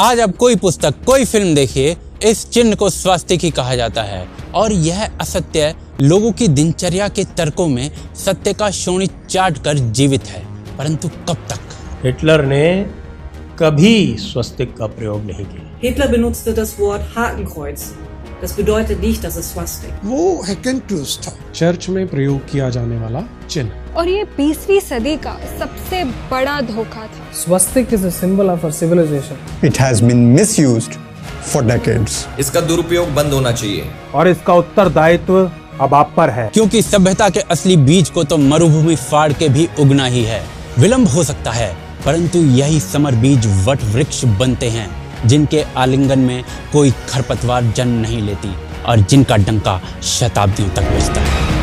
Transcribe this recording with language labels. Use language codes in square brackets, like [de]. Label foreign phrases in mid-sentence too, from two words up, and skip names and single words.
[hi] आज अब कोई पुस्तक, कोई फिल्म देखिए, इस चिन्ह को स्वास्तिक ही कहा जाता है। और यह असत्य लोगों की दिनचर्या के तर्कों में सत्य का शोणी चाट कर जीवित है। परंतु कब तक? हिटलर ने कभी स्वस्तिक का प्रयोग नहीं किया। [de] Hitler benutzte das Wort Hakenkreuz. Das bedeutet nicht, dass es Swastik. [hi] वो हैकन क्रूज था। चर्च में प्रयोग किया जाने वाला चिन्ह। और ये 20वीं सदी का सबसे बड़ा धोखा था। [en] Swastik is a symbol of our civilization. It has been misused for decades. [hi] इसका दुरुपयोग बंद होना चाहिए। और इसका उत्तरदायित्व अब आप पर है। क्योंकि सभ्यता के असली बीज को तो मरुभूमि फाड़ के भी उगना ही है। विलंब हो सकता है, परंतु यही समर बीज वट वृक्ष बनते हैं, जिनके आलिंगन में कोई खरपतवार जन्म नहीं लेती और जिनका डंका शताब्दियों तक बजता है।